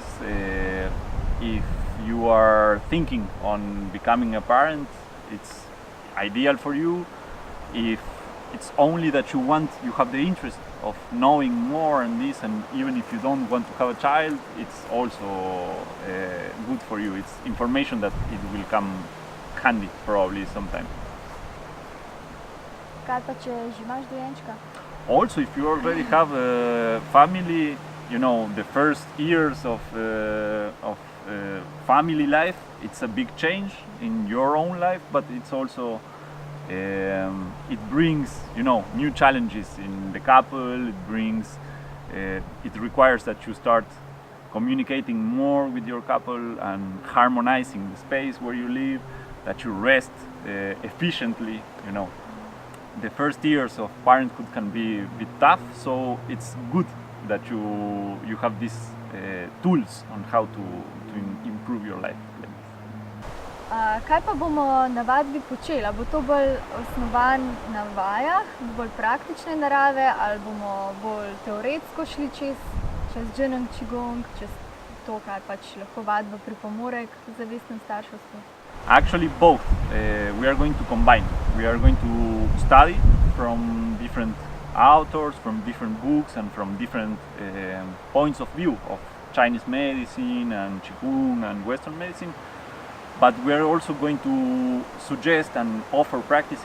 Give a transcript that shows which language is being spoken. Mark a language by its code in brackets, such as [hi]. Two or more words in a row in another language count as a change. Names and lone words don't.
[en] If you are thinking on becoming a parent, it's ideal for you. If it's only that you have the interest of knowing more on this, and even if you don't want to have a child, it's also good for you. It's information that it will come handy probably sometime. [sl] Kaj pa če že imaš dojenčka? [en] Also, if you already have a family, the first years of family life, it's a big change in your own life, but it's also it brings new challenges in the couple. It requires that you start communicating more with your couple and harmonizing the space where you live, that you rest efficiently. The first years of parenthood can be a bit tough, so it's good that you have these tools on how to improve your life. [sl] Kaj pa bomo na vadbi počeli? A bo to bolj osnovan na vajah, bolj praktične narave, ali bomo bolj teoretsko šli čez Zheneng Qigong, čez to, kaj pač lahko vadba pripomore k zavestnem starševstvu? [en] Actually, both. We are going to combine. We are going to study from different authors, from different books, and from different points of view of Chinese medicine and Qigong and Western medicine. But we are also going to suggest and offer practices.